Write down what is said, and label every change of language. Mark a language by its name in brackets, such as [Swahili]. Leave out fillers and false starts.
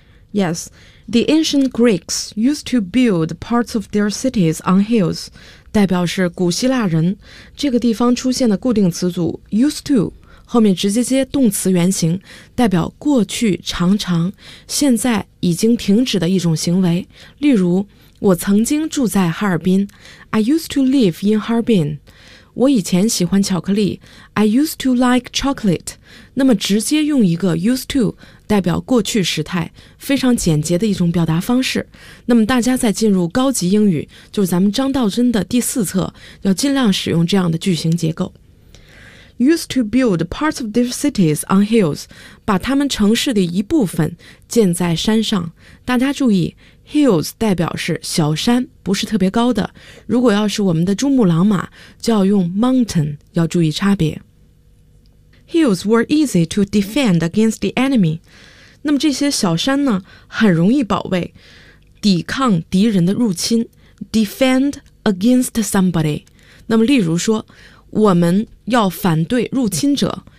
[English] Yes, the ancient Greeks used to build parts of their cities on hills. [Chinese] 代表是古希腊人。这个地方出现的固定词组 [English] used to, [Chinese] 后面直接接动词原形，代表过去常常，现在已经停止的一种行为。例如，我曾经住在哈尔滨。 [English] I used to live in Harbin. [Chinese] 我以前喜欢巧克力。 [English] I used to like chocolate. [Chinese] 那么直接用一个 used to 代表过去时态，非常简洁的一种表达方式。那么大家在进入高级英语，就是咱们张道真的第四册，要尽量使用这样的句型结构。 [English] Used to build parts of their cities on hills. [Chinese] 把他们城市的一部分建在山上。大家注意Hills 代表是小山，不是特别高的。如果要是我们的珠穆朗玛，就要用 mountain， 要注意差别。 [English] Hills were easy to defend against the enemy。 [Chinese] 那么这些小山呢，很容易保卫，抵抗敌人的入侵。 [English] Defend against somebody。 [Chinese] 那么例如说，我们要反对入侵者。